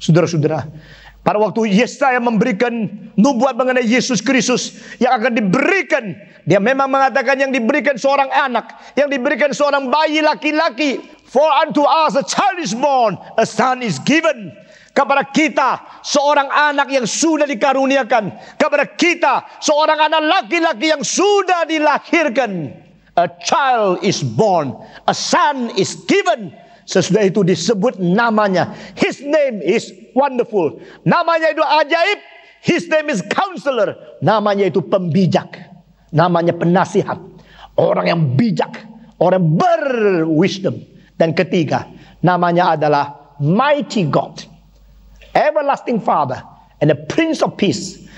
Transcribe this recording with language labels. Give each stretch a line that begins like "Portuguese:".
Indonesian: Saudara-saudara, pada waktu Yesaya memberikan nubuat mengenai Yesus Kristus yang akan diberikan, dia memang mengatakan yang diberikan seorang anak, yang diberikan seorang bayi laki-laki.
English: For unto us a child is born, a son is given.
Indonesian: Kepada kita seorang anak yang sudah dikaruniakan. Kepada kita seorang anak laki-laki yang sudah dilahirkan.
English: A child is born, a son is given.
Indonesian: Sesudah itu disebut namanya.
English: His name is wonderful.
Indonesian: Namanya itu ajaib.
English: His name is counselor.
Indonesian: Namanya itu pembijak. Namanya penasihat. Orang yang bijak. Orang berwisdom. Dan ketiga, namanya adalah Mighty God.
English: Everlasting Father and the Prince of Peace.